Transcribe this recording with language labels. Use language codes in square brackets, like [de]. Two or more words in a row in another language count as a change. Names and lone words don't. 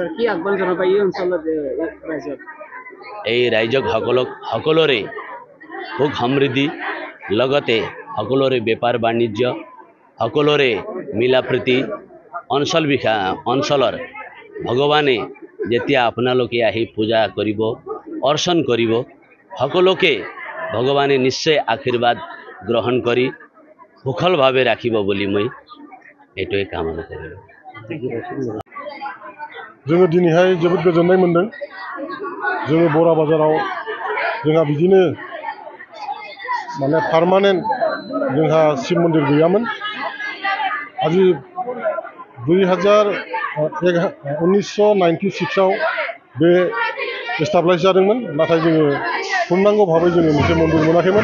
[as] এই ৰাইজক সকলোৰে সুখ সমৃদ্ধি লগতে সকলোৰে বেপাৰ বাণিজ্য সকলোৰে মিলা প্ৰীতি অঞ্চলৰ ভগৱানে যেতিয়া আপোনালোকে আহি পূজা কৰিব অৰ্চন কৰিব সকলোকে ভগৱানে নিশ্চয় আশীৰ্বাদ গ্ৰহণ কৰি সুখলভাৱে ৰাখিব বুলি মই এইটোৱে কামনা কৰিলোঁ। [brx] जोङो दिनैहाय जोबोद गोजोननाय मोनदों। जोङो बरा बाजाराव जोंहा बिदिनो माने पार्मानेन्ट जोंहा शिव मन्दिर गैयामोन। আজি 1996 आव बे एस्टाब्लिश जादोंमोन, नाथाय जोङो खुंनांगौ भाबै जोङो मोनसे मन्दिर मोनाखैमोन।